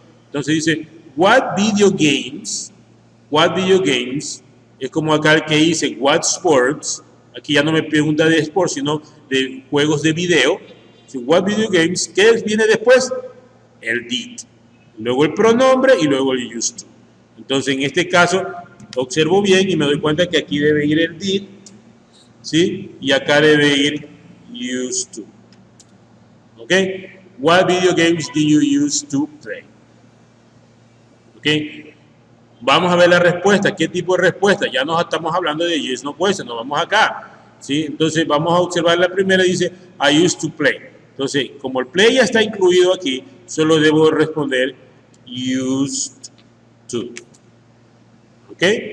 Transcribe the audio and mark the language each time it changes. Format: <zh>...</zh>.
<es>Entonces dice,</es> <en>what video games,</en> <es>es como acá el que dice,</es> <en>what sports,</en> <es>aquí ya no me pregunta de sports, sino de juegos de video.</es> <en>What video games,</en> <es>¿qué viene después? El did, luego el pronombre y luego el used to. Entonces en este caso observo bien y me doy cuenta que aquí debe ir el did, ¿sí? Y acá debe ir used to. ¿Ok?</es> <en>What video games do you use to play?</en> <es>¿Ok? Vamos a ver la respuesta. ¿Qué tipo de respuesta? Ya nos estamos hablando de</es> <en>yes, no question,</en> <es>nos vamos acá, ¿sí? Entonces vamos a observar la primera, dice</es> <en>I used to play.</en> <es>Entonces, como el play ya está incluido aquí, solo debo responder used to. ¿Ok?</es>